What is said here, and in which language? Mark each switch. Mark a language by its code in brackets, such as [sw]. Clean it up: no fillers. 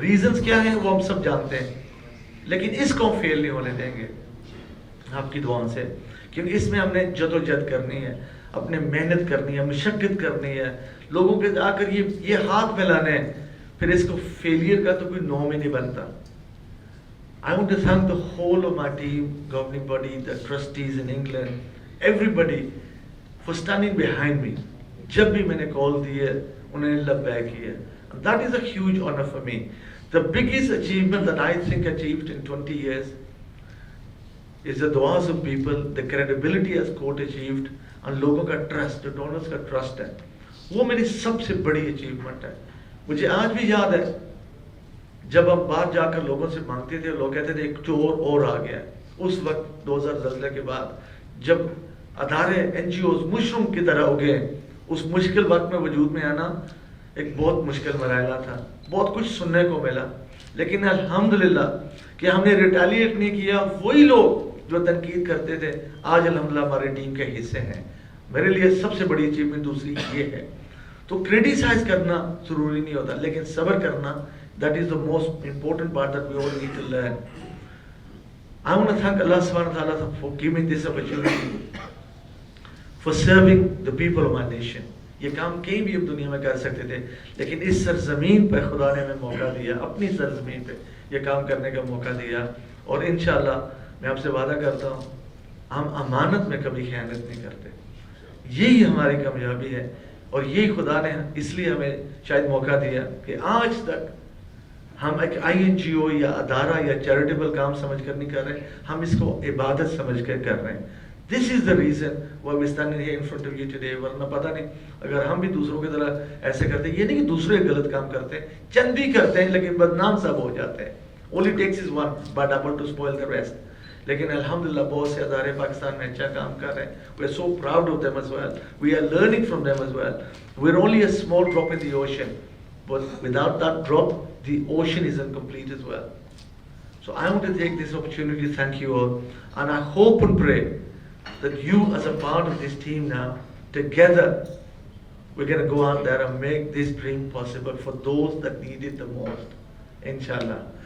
[ur] Reasons کیا ہیں وہ ہم سب جانتے ہیں، لیکن اس کو ہم فیل نہیں ہونے دیں گے آپ کی دعاؤں سے. کیونکہ اس میں ہم نے جدوجہد کرنی ہے، اپنے محنت کرنی ہے، مشقت کرنی ہے، لوگوں کے آ کر یہ ہاتھ پھیلانے ہیں. پھر اس کو فیلئر کا تو کوئی نام ہی نہیں بنتا. [en] I want to thank the whole of my team, governing body, the trustees in England, everybody for standing behind me. [ur] جب بھی میں نے کال دی ہے انہوں نے لبیک کی ہے. [en] That is a huge honor for me. The biggest achievement that I think achieved in 20 years is the du'as of people, the credibility as court achieved, and [ur] لوگوں کا ٹرسٹ، جو ڈونرز کا ٹرسٹ ہے، وہ میری سب سے بڑی اچیومنٹ ہے. مجھے آج بھی یاد ہے جب ہم باہر جا کر لوگوں سے مانگتے تھے، لوگ کہتے تھے ایک چور اور آ گیا. اس وقت 2000 زلزلے کے بعد جب ادارے NGOs مشروم کی طرح ہو گئے، اس مشکل وقت میں وجود میں آنا ایک بہت مشکل مرحلہ تھا. بہت کچھ سننے کو ملا، لیکن الحمدللہ کہ ہم نے ریٹیلیٹ نہیں کیا. وہی لوگ جو تنقید کرتے تھے آج الحمدللہ ہماری ٹیم کے حصے ہیں. میرے لیے سب سے بڑی اچیومنٹ دوسری یہ ہے. تو کریٹیسائز کرنا ضروری نہیں ہوتا, لیکن صبر کرنا, [en] that is the most important part that we all need to learn. I want to thank Allah subhanahu wa ta'ala for giving this opportunity, for serving the people of my nation. [ur] یہ کام کہیں بھی اب دنیا میں کر سکتے تھے, لیکن اس سرزمین پہ خدا نے ہمیں موقع دیا, اپنی سرزمین پہ یہ کام کرنے کا موقع دیا. اور انشاءاللہ میں آپ سے وعدہ کرتا ہوں ہم امانت میں کبھی خیانت نہیں کرتے. یہی ہماری کامیابی ہے, اور یہی خدا نے اس لیے ہمیں شاید موقع دیا کہ آج تک ہم ایک INGO یا ادارہ یا چیریٹیبل کام سمجھ کر نہیں کر رہے, ہم اس کو عبادت سمجھ کر کر رہے ہیں. [en] This is the reason why we're standing here in front of you today. [ur] ورنہ پتہ نہیں اگر ہم بھی دوسروں کی طرح ایسے کرتے, یہ نہیں کہ دوسرے غلط کام کرتے ہیں, چند بھی کرتے ہیں لیکن بدنام سب ہو جاتے ہیں. [en] Only takes is one but double to spoil the rest. [ur] لیکن الحمدللہ بہت سے ادارے پاکستان میں اچھا کام کر رہے ہیں. [en] We are so proud of them as well. We are learning from them as well. We're only a small drop in the ocean, but without that drop, the ocean is incomplete as well. So I want to take this opportunity to thank you all, and I hope and pray that you as a part of this team now, together, we're going to go out there and make this dream possible for those that need it the most, inshallah.